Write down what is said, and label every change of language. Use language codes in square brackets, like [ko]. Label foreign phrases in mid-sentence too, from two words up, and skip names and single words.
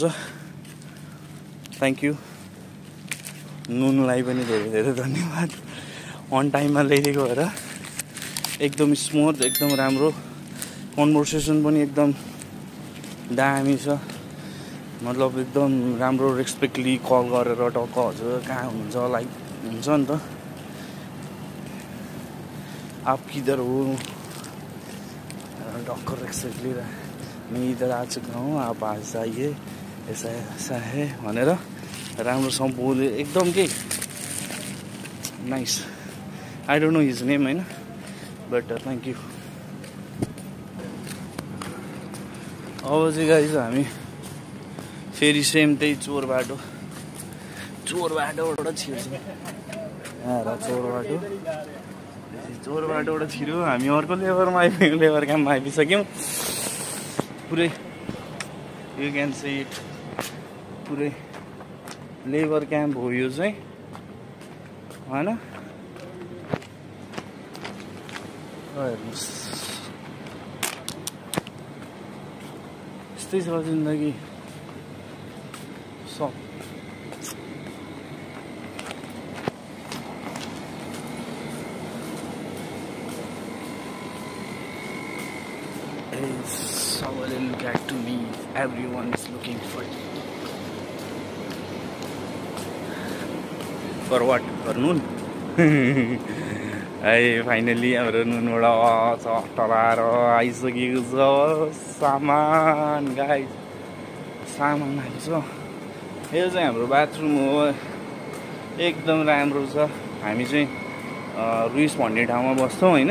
[en] thank you [ne] नुनलाई पनि धेरै धेरै धन्यवाद [en] on timeमा [ne] ल्याइदिएको भएर। एकदम स्मुथ एकदम राम्रो, कन्भर्सेसन पनि एकदम दामी छ। मतलब एकदम राम्रो [en] respectfully call [ne] गरेर टक्क हजुर कहाँ हुनुहुन्छ लाइक हुन्छ नि त। [hi] आप किधर हो टक्क रेस्पेक्टली मैं इधर आ चुका हूँ आप आज आइए ऐसा ऐसा है [ne] भनेर राम्रोसँग बोले एकदम के नाइस। [en] I don't know his name होइन but thank you. [ne] अब चाहिँ गाइज हामी फेरि सेम त्यही चोर बाटोबाट छिर्छौँ। चोर बाटोबाट छिर्यो हामी अर्को लेबरमा आइपुग्यौँ। लेबर क्याम्पमा आइपुगिसक्यौँ। पुरै [en] you can see it [ne] पुरै लेबर क्याम्प हो यो चाहिँ होइन। हेर्नुहोस् यस्तै छ जिन्दगी सब। [en] Somebody look at to me. Everyone is looking for what? For noon. [ne] है फाइनली हाम्रो नुनबाट चटराएर आइसकेको छ सामान गाइस। सामान आएको छ। यो चाहिँ हाम्रो बाथरुम हो, एकदम राम्रो छ। हामी चाहिँ रुइस भन्ने ठाउँमा बस्छौँ होइन।